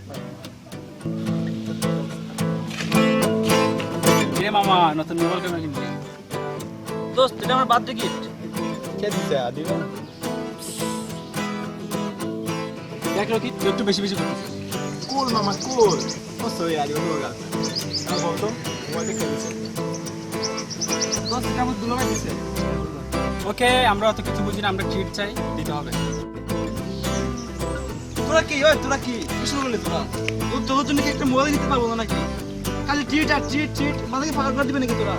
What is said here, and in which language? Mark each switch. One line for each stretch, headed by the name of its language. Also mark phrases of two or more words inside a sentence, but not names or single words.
Bangla: রে মামা, নতুন মোবাইল কেমন কিনলি? দোস্ত, এটা আমার
English: birthday gift.
Bangla: কে দিছে দিবা? দেখ রকি, তুই একটু বেশি বেশি করতেছিস। কুল মামা কুল।
Portuguese: Posso ir ali no lugar? Tá bom, então? Vou ter que ir.
Bangla: দোস্ত, এটা আমার দুলাভাই দিছে। ওকে, আমরা অত কিছু বুঝি না, আমরা ট্রিট চাই, দিতে হবে। তোরা কি ওই তোরা কি শুরু করলি? তোর জন্য কি একটা মোবাইল নিতে পারবো না নাকি? খালি ট্রিট আর ট্রিট ট্রিট, মাথাকে ফাঁকা করে দিবে নাকি তোরা?